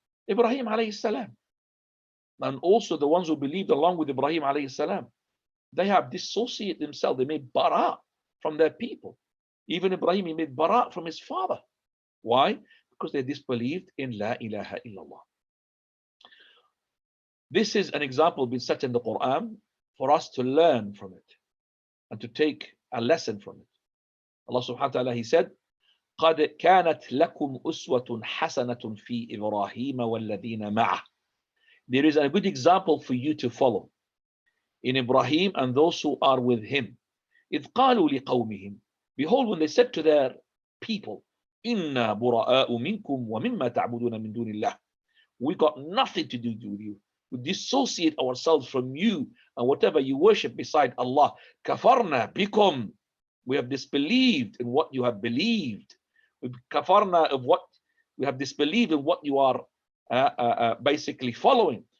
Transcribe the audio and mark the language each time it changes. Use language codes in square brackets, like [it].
[en] Ibrahim alayhi salam. And also the ones who believed along with Ibrahim alayhi salam, they have dissociated themselves. They made Baraa from their people. Even Ibrahim, he made Baraa from his father. Why? Because they disbelieved in La ilaha illallah. This is an example being set in the Quran for us to learn from it and to take a lesson from it. Allah subhanahu wa ta'ala, He said, [ar] قَدْ كَانَتْ لَكُمْ أُسْوَةٌ حَسَنَةٌ فِي إِبْرَاهِيمَ وَالَّذِينَ مَعَهُ. [en] There is a good example for you to follow in Ibrahim and those who are with him. [ar] إِذْ قَالُوا لِقَوْمِهِمْ. [en] Behold, when they said to their people, [ar] إِنَّا بُرَآءُ مِنْكُمْ وَمِمَّا تَعْبُدُونَ مِنْ دُونِ اللَّهِ. [en] We got nothing to do with you. We dissociate ourselves from you and whatever you worship beside Allah. [ar] كَفَرْنَا بِكُمْ. [en] We have disbelieved in what you have believed. كَفَرْنَا of what we have disbelieved in what you are basically following.